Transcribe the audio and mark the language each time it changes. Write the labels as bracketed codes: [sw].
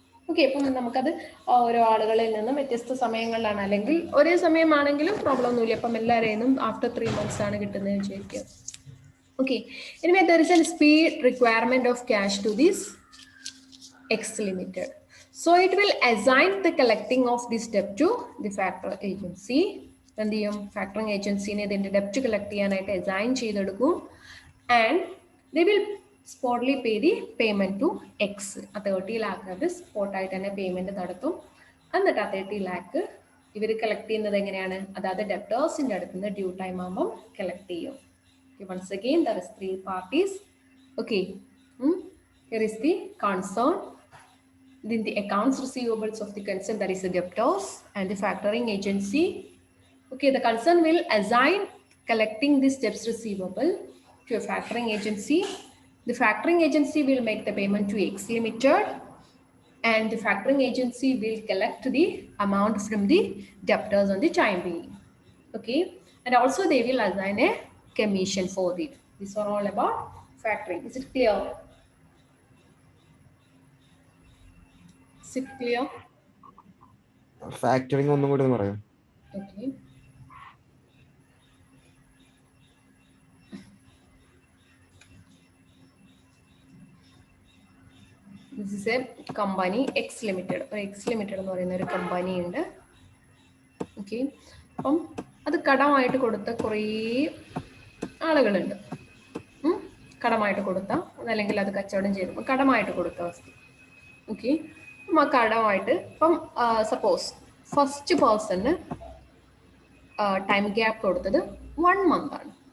[ml] Okay, ഇപ്പം നമുക്കത് ഓരോ ആളുകളിൽ നിന്നും വ്യത്യസ്ത സമയങ്ങളിലാണ്, അല്ലെങ്കിൽ ഒരേ സമയമാണെങ്കിലും പ്രോബ്ലം ഒന്നുമില്ല. അപ്പം എല്ലാവരെയും ആഫ്റ്റർ 3 months ആണ് കിട്ടുന്നത് വിചാരിക്കുക. [en] Okay, anyway, there is a speed requirement of cash to this X Limited. So it will assign the collecting of this debt to the factor agency. [ml] എന്ത് ചെയ്യും, ഫാക്ടറിംഗ് ഏജൻസിനെ ഇതിൻ്റെ ഡെപ്റ്റ് കളക്ട് ചെയ്യാനായിട്ട് അസൈൻ ചെയ്തെടുക്കും. [en] And they will spotly pay the payment to X. [ml] ആ 30 lakh അത് സ്പോട്ടായിട്ട് തന്നെ payment നടത്തും. എന്നിട്ട് ആ 30 lakh ഇവർ കളക്ട് ചെയ്യുന്നത് എങ്ങനെയാണ്, അതായത് ഡെപ്റ്റേഴ്സിൻ്റെ അടുത്ത് നിന്ന് ഡ്യൂ ടൈം ആകുമ്പം കളക്ട് ചെയ്യും. [en] Once again, there is 3 parties. Okay, here is the concern. Then the accounts receivables of the concern, that is the debtors, and the factoring agency. Okay, the concern will assign collecting this debts receivable to a factoring agency. The factoring agency will make the payment to X Limited, and the factoring agency will collect the amount from the debtors on the time being. Okay, and also they will assign a commission for it. These are all about factoring. Is it clear? Is it clear? [ml] Factoring ഒന്നും കൂടി പറയാം. [en] Okay. This is a company X Limited. [ml] X Limited എന്ന് പറയുന്ന ഒരു company ഉണ്ട്. Okay, അപ്പം അത് കടമായിട്ട് കൊടുത്ത കുറേ ആളുകളുണ്ട്. കടമായിട്ട് കൊടുത്ത, അതല്ലെങ്കിൽ അത് കച്ചവടം ചെയ്തപ്പോൾ കടമായിട്ട് കൊടുത്ത വസ്തു. ഓക്കെ, അപ്പം ആ കടമായിട്ട് ഇപ്പം suppose first person time gap കൊടുത്തത് 1 month ആണ്.